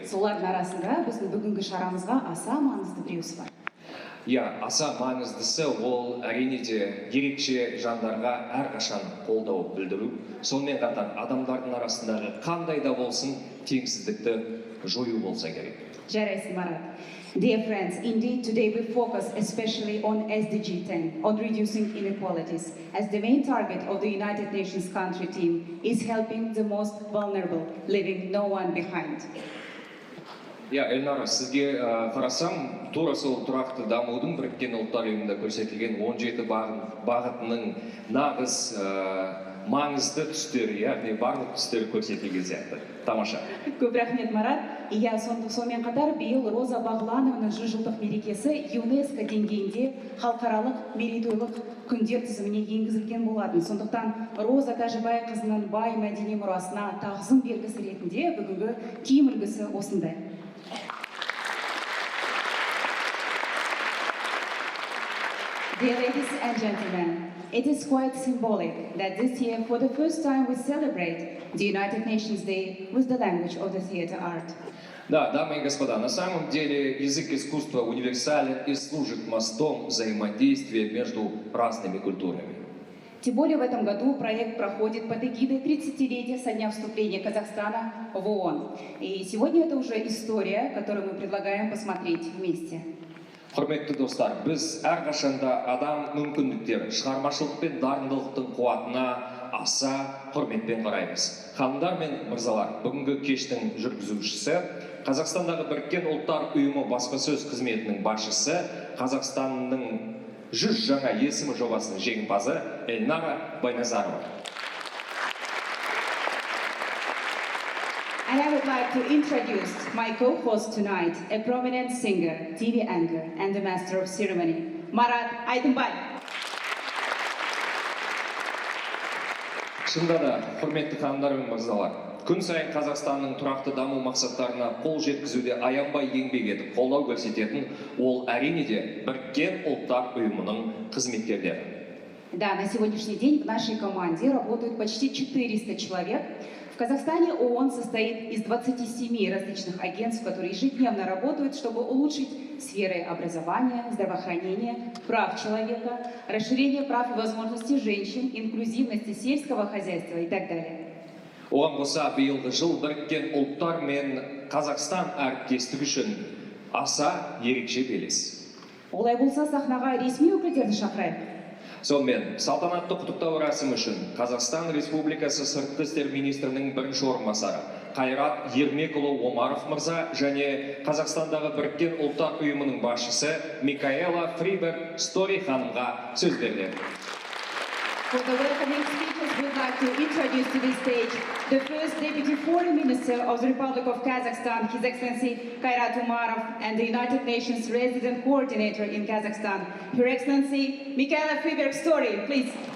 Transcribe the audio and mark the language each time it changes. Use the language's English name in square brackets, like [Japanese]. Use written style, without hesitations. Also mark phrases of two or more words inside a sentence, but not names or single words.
[Kazakh] Солардың арасында біздің бүгінгі шарамызға аса маңызды біреусі бар. Иә, аса маңыздысы ол әрине де ерекше жандарға әрқашан қолдау білдіру. Сонымен қатар адамдардың арасындағы қандай да болсын теңсіздікті жою болса керек. Жарайсың, Марат. [English] Dear friends, indeed today we focus especially on SDG 10, on reducing inequalities, as the main target of the United Nations country team is helping the most vulnerable, leaving no one behind. [Kazakh] Иә, Эльнара, сізге қарасам, тура сол тұрақты дамудың Біріккен Ұлттар Ұйымында көрсетілген 17 бағытының нағыз маңызды түстері, яғни барлық түстері көрсетілген сияқты. Тамаша. Көп рахмет, Марат. Иә, сонымен қатар биыл Роза Мұқанованың 100 жылдық мерекесі ЮНЕСКО деңгейінде халықаралық мерейтойлық күндер тізіміне енгізілген болатын. Сондықтан Роза Тәжібайқызының бай мәдени мұрасына тағзым белгісі ретінде бүгінгі киім үлгісі осындай. [English] Dear ladies and gentlemen, it is quite symbolic that this year, for the first time, we celebrate the United Nations Day with the language of the theater art. [Russian] Да, дамы и господа, на самом деле язык искусства универсален и служит мостом взаимодействия между разными культурами. Тем более в этом году проект проходит под эгидой 30-летия со дня вступления Казахстана в ООН. И сегодня это уже история, которую мы предлагаем посмотреть вместе. [Kazakh] Құрметті достар, біз әрқашанда адам мүмкіндіктері, шығармашылық пен дарындылықтың қуатына аса құрметпен қараймыз. Ханымдар мен мырзалар, бүгінгі кештің жүргізушісі, Қазақстандағы Біріккен Ұлттар Ұйымы баспасөз қызметінің басшысы, Қазақстанның 100 жаңа есімі жобасының жеңімпазы Эльнара Байназарова. [English] And I would like to introduce my co-host tonight, a prominent singer, TV anchor, and the master of ceremony, Marat Айтынбай. [Kazakh] Шынында да, құрметті ханымдар мен мырзалар, күн сайын Қазақстанның тұрақты даму мақсаттарына қол жеткізуде аянбай еңбек етіп, қолдау көрсететін ол әрине де Біріккен Ұлттар Ұйымының қызметкерлері. [Russian] Да, на сегодняшний день в нашей команде работают почти 400 человек. В Казахстане ООН состоит из 27 различных агентств, которые ежедневно работают, чтобы улучшить сферы образования, здравоохранения, прав человека, расширения прав и возможностей женщин, инклюзивности сельского хозяйства и так далее. [Kazakh] Оған қоса биылғы жыл Біріккен Ұлттар мен Қазақстан әріптестігі үшін аса ерекше белес. Олай болса сахнаға ресми өкілдерді шақырайық. Сонымен, салтанатты құттықтау рәсімі үшін Қазақстан Республикасы Сыртқы істер министрінің бірінші орынбасары Қайрат Ермекұлы Омаров мырза және Қазақстандағы Біріккен Ұлттар Ұйымының басшысы Микаэла Фриберг Стори ханымға сөз берді. For the welcoming speakers, we'd like to introduce to the stage the first Deputy Foreign Minister of the Republic of Kazakhstan, His Excellency Kairat Umarov, and the United Nations Resident Coordinator in Kazakhstan, Her Excellency Mikaela Friberg Story, please.